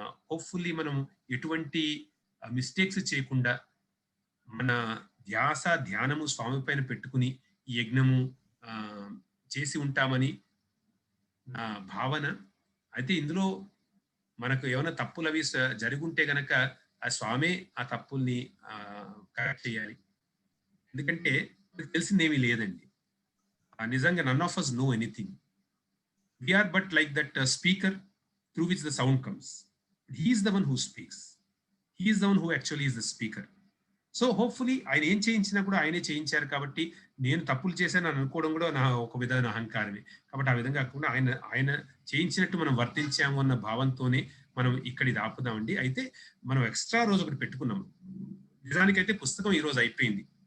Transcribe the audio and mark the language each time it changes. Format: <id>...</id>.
<te>Hopefully మనం ఎటువంటి mistakes చేయకుండా మన ధ్యానము స్వామి పైన పెట్టుకుని ఈ యజ్ఞము చేసి ఉంటామని నా భావన. అయితే ఇందులో మనకు ఏమైనా తప్పులు అవి జరుగుంటే గనక ఆ స్వామే ఆ తప్పుల్ని కరెక్ట్ చేయాలి. ఎందుకంటే మనకు తెలిసిందేమీ లేదండి. నిజంగా</te> <en>None of us know anything. We are but like that speaker through which the sound comes. He is the one who speaks. He is the one who actually is the speaker.</en> <te>So hopefully ఆయన ఏం చేయించినా కూడా ఆయనే చేయించారు కాబట్టి నేను తప్పులు చేశాను అనుకోవడం కూడా నా ఒక విధమైన అహంకారమే. కాబట్టి ఆ విధంగా కాకుండా ఆయన ఆయన చేయించినట్టు మనం వర్తించాము అన్న భావంతోనే మనం ఇక్కడ ఇది ఆపుదామండి. అయితే మనం ఎక్స్ట్రా రోజు ఒకటి పెట్టుకున్నాం. నిజానికైతే పుస్తకం ఈ రోజు అయిపోయింది.</te>